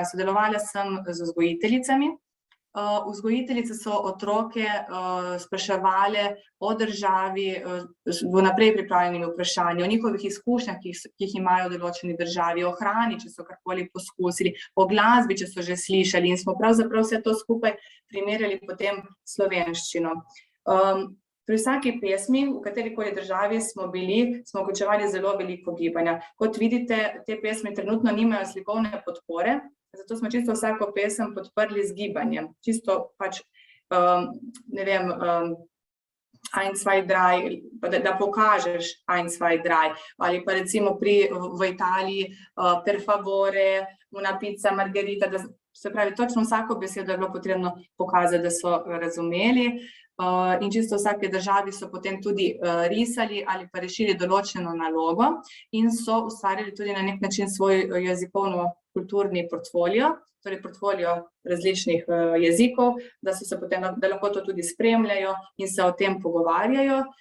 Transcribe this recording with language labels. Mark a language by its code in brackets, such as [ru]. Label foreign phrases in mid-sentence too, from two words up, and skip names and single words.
[sl] Sodelovala sem z vzgojiteljicami. Vzgojiteljice so otroke spraševale o državi vnaprej pripravljenimi vprašanji, o njihovih izkušnjah, ki jih imajo v določeni državi, o hrani, če so karkoli poskusili, o glasbi, če so že slišali in smo pravzaprav vse to skupaj primerjali potem slovenščino. Pri vsaki pesmi, v katerikoli državi smo bili, smo vključevali zelo veliko gibanja. Kot vidite, te pesmi trenutno nimajo slikovne podpore, zato smo čisto vsako pesem podprli z gibanjem. Čisto pač, ne vem, [de] ein, zwei, drei, [sl] da pokažeš [de] ein, zwei, drei. [sl] Ali pa recimo v Italiji [it] per favore, una pizza margherita, [sl] se pravi, točno vsako besedo je bilo potrebno pokazati, da so razumeli. In čisto v vsaki državi so potem tudi risali ali pa rešili določeno nalogo in so ustvarili tudi na nek način svoj jezikovno-kulturni portfolio, torej portfolio različnih jezikov, da so se potem, da lahko to tudi spremljajo in se o tem pogovarjajo.